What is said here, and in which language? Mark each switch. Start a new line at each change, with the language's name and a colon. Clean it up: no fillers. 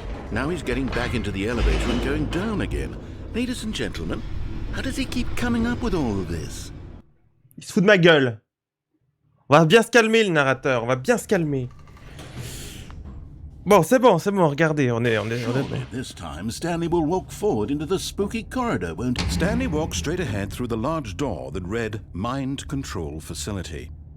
English: Now he's getting back into the elevator and going down again. Ladies and gentlemen, how does he keep coming up with all of this?
French: Il se fout de ma gueule. On va bien se calmer, le narrateur. On va bien se calmer. Bon, regardez, on est...
English: Surely this time Stanley will walk forward into the spooky corridor, won't he? Stanley walked straight ahead through the large door that read Mind Control Facility.